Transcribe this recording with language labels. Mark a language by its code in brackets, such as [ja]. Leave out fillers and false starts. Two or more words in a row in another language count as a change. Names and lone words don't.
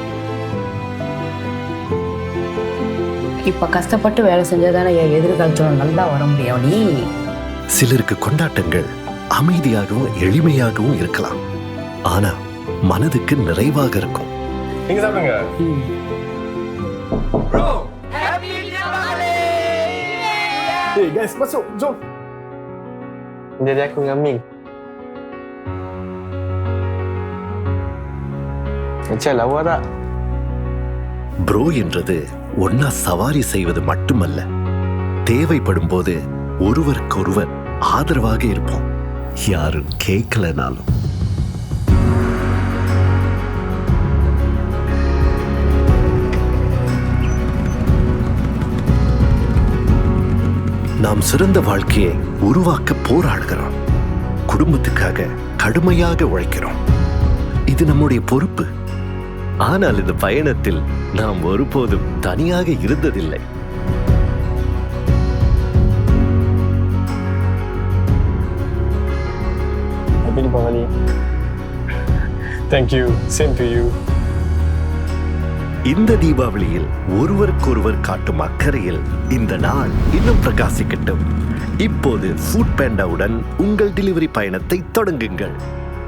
[ta] இப்ப கஷ்டப்பட்டு வேலை செஞ்சாதானே என் எதிர்காலத்தோட நல்லா வர முடியும். நீ சிலருக்கு கொண்டாட்டங்கள் அமைதியாகவும் எளிமையாகவும் இருக்கலாம், ஆனா மனதுக்கு நிறைவாக இருக்கும். நீங்க சாப்பிடுங்க. [en] Hey guys, [ms] masuk. Jom. Jadi aku dengan Ming. Macam lawa tak? [ta] ப்ரோ என்றது ஒன்னா சவாரி செய்வது மட்டுமல்ல, தேவைப்படும் போது ஒருவருக்கொருவர் ஆதரவாக இருப்போம், யாரும் கேட்கலனாலும். நாம் சிறந்த வாழ்க்கையை உருவாக்க போராடுகிறோம், குடும்பத்துக்காக கடுமையாக உழைக்கிறோம். இது நம்முடைய பொறுப்பு. ஆனால் இந்த பயணத்தில் நாம் ஒருபோதும் தனியாக இருந்ததில்லை. [en] Happy Deepavali. Thank you. Same to you. [ta] இந்த தீபாவளியில் ஒருவருக்கொருவர் காட்டும் அக்கறையில் இந்த நாள் இன்னும் பிரகாசிக்கட்டும். இப்போது ஃபுட் பேண்டாவுடன் உங்கள் டெலிவரி பயணத்தை தொடங்குங்கள்.